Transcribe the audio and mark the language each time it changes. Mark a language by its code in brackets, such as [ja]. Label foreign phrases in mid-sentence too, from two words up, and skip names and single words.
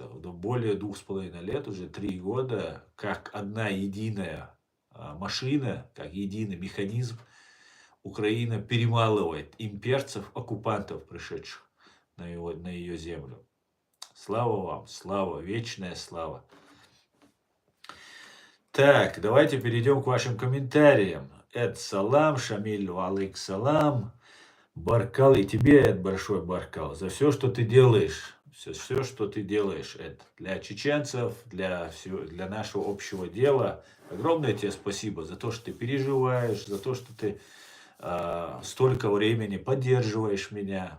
[ru] Более 2,5 лет, уже 3 года, как одна единая машина, как единый механизм, Украина перемалывает имперцев, оккупантов, пришедших на ее землю. Слава вам, слава, вечная слава. Так, давайте перейдем к вашим комментариям. [ar] سلام، Шамиль، عليك السلام. [ru] Баркал, и тебе, большой Баркал, за все, что ты делаешь. Все, что ты делаешь, это для чеченцев, для нашего общего дела. Огромное тебе спасибо за то, что ты переживаешь, за то, что ты столько времени поддерживаешь меня.